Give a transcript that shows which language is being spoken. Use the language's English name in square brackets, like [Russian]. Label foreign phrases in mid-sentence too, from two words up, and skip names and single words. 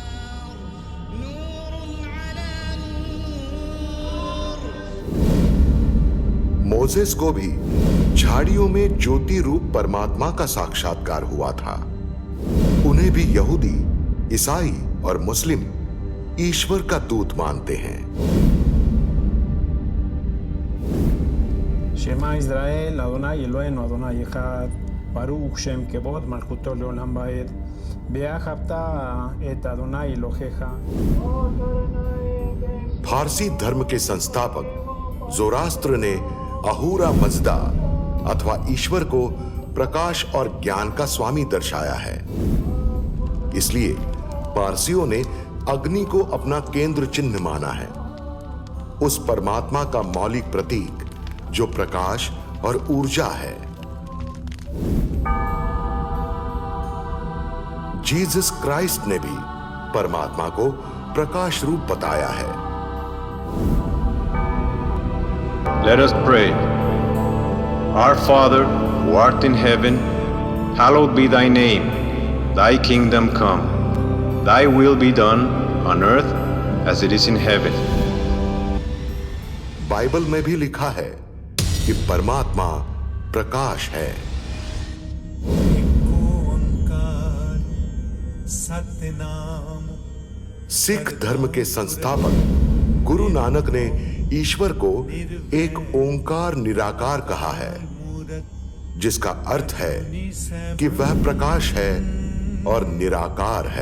[Hindi] मोसेस को भी झाड़ियों में ज्योति रूप परमात्मा का साक्षात्कार हुआ था। उन्हें भी यहूदी, ईसाई और मुस्लिम ईश्वर का दूत मानते हैं। [Hebrew] שמע ישראל, אדני אלהינו אדני אחד, ברוך שם כבוד מלכותו לעולם ועד, ואהבת את אדני אלהיך. [Hindi] फारसी धर्म के संस्थापक जोरास्त्र ने अहूरा मज़दा अथवा ईश्वर को प्रकाश और ज्ञान का स्वामी दर्शाया है। इसलिए पारसियों ने अग्नि को अपना केंद्र चिन्ह माना है, उस परमात्मा का मौलिक प्रतीक जो प्रकाश और ऊर्जा है। जीसस क्राइस्ट ने भी परमात्मा को प्रकाश रूप बताया है। [English] Let us pray. Our Father, who art in heaven, hallowed be thy name. Thy kingdom come. Thy will be done on earth as it is in heaven. [Hindi] बाइबल में भी लिखा है कि परमात्मा प्रकाश है। सिख धर्म के संस्थापक गुरु नानक ने ईश्वर को एक ओंकार निराकार कहा है, जिसका अर्थ है कि वह प्रकाश है और निराकार है।